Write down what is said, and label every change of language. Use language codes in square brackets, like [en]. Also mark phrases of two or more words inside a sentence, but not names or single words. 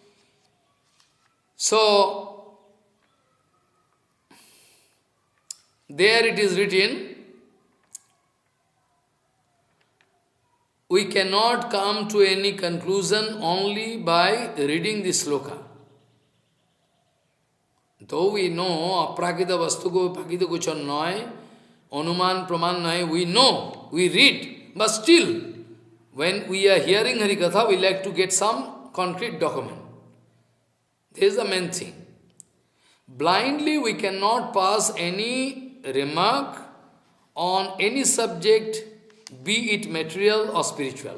[en] So, there it is written, we cannot come to any conclusion only by reading this sloka. Though we know, [bn] অপ্রাকৃত বস্তুকে প্রাকৃত কখনো নয়, অনুমান প্রমাণ নয়, [en] we know, we read, but still, when we are hearing Harikatha, we like to get some concrete document. This is the main thing. Blindly we cannot pass any remark on any subject, be it material or spiritual.